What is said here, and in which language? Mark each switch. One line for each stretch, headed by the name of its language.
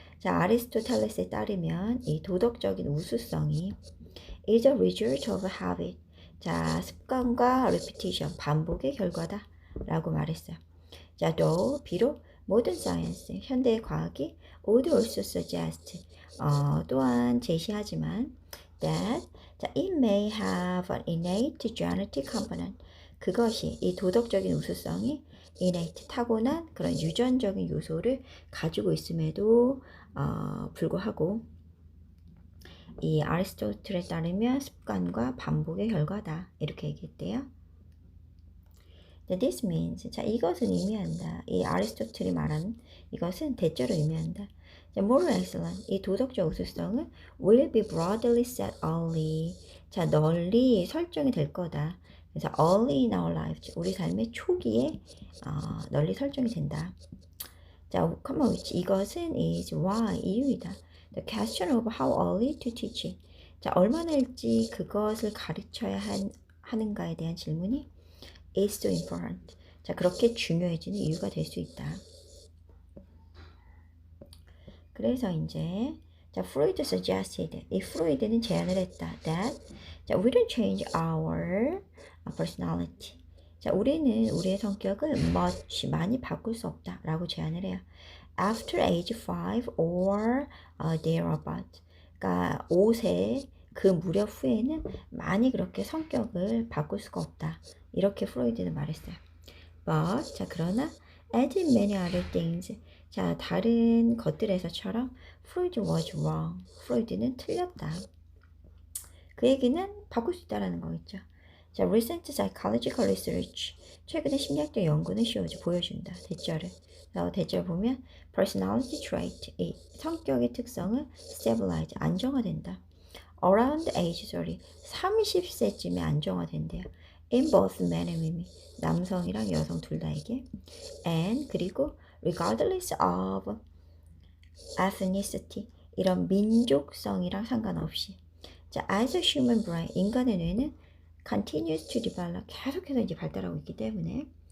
Korean: 자, 아리스토텔레스에 따르면 이 도덕적인 우수성이
English: is a result of habit.
Korean: 자, 습관과 repetition, 반복의 결과다 라고 말했어요.
English: 자, 또 비록 modern science,
Korean: 현대의 과학이
English: would also suggest,
Korean: 또한 제시하지만
English: that 자, it may have an innate genetic component.
Korean: 그것이 이 도덕적인 우수성이 innate, 타고난 그런 유전적인 요소를 가지고 있음에도 불구하고 이 아리스토텔에 따르면 습관과 반복의 결과다. 이렇게 얘기했대요.
English: This means,
Korean: 자, 이것은 의미한다. 이 아리스토텔이 말하는 이것은 대체로 의미한다.
English: 자, moral excellence,
Korean: 이 도덕적 우수성은
English: will be broadly set early.
Korean: 자, 널리 설정이 될 거다. 그래서
English: early in our lives,
Korean: 우리 삶의 초기에 널리 설정이 된다.
English: 자, come on,
Korean: 이것은
English: is why,
Korean: 이유이다.
English: The question of how early to teach it.
Korean: 자, 얼마나 일찍 그것을 가르쳐야 하는가에 대한 질문이
English: is so important.
Korean: 자, 그렇게 중요해지는 이유가 될 수 있다. 그래서 이제 자,
English: Freud suggested,
Korean: 이 프로이드는 제안을 했다.
English: That 자, we don't change our personality.
Korean: 자, 우리는 우리의 성격을 much, 많이 바꿀 수 없다 라고 제안을 해요.
English: After age 5 or thereabout.
Korean: 그러니까 5세 그 무렵 후에는 많이 그렇게 성격을 바꿀 수가 없다. 이렇게 프로이드는 말했어요.
English: But, 자,
Korean: 그러나
English: as in many other things, 자,
Korean: 다른 것들에서처럼
English: Freud was wrong.
Korean: 프로이드는 틀렸다. 그 얘기는 바꿀 수 있다는 거겠죠. 자,
English: recent psychological research,
Korean: 최근의 심리학적 연구는 보여준다. 대절을. 대절 보면
English: personality trait,
Korean: 이 성격의 특성은 stabilize, 안정화된다.
English: around age 30,
Korean: 30세쯤에 안정화된대요.
English: in both men and women,
Korean: 남성이랑 여성 둘 다에게. and 그리고
English: regardless of ethnicity,
Korean: 이런 민족성이랑 상관없이.
English: 자, as a human brain,
Korean: 인간의 뇌는
English: continues to develop,
Korean: 계속해서 이제 발달하고 있기 때문에.